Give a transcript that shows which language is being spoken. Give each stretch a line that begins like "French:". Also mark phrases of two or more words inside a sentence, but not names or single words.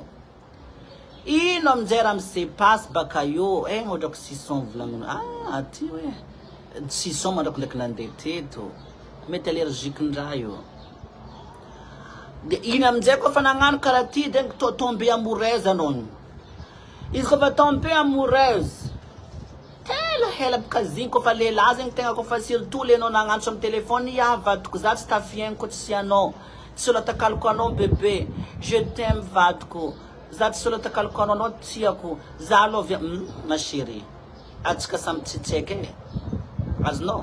Malagasy: Ino amizay raha
French: se passe
Malagasy: baka io, ohatrako sison volagno. Ty hoe sison mandrako ndraiky nandeha teto. Mety allergique ndraha io. De ino amizay koa fa nagnano karaha ty de
French: tombe amoureuse
Malagasy: anao. Izy koa fa
French: tombe amoureuse,
Malagasy: tela hela baka zigny koa fa lehilahy zegny tegna koa fa surtout le anao nagnantso amy telefone, vadiko za tsy tafiaigny koa tsy anao. Tsy olo atakaloko anao bébé,
French: je t'aime
Malagasy: vadiko. Za tsy olo atakaloko anao tiako. Za aloha
French: ma chérie.
Malagasy: Atsika samy tsitsaiky. Azonao?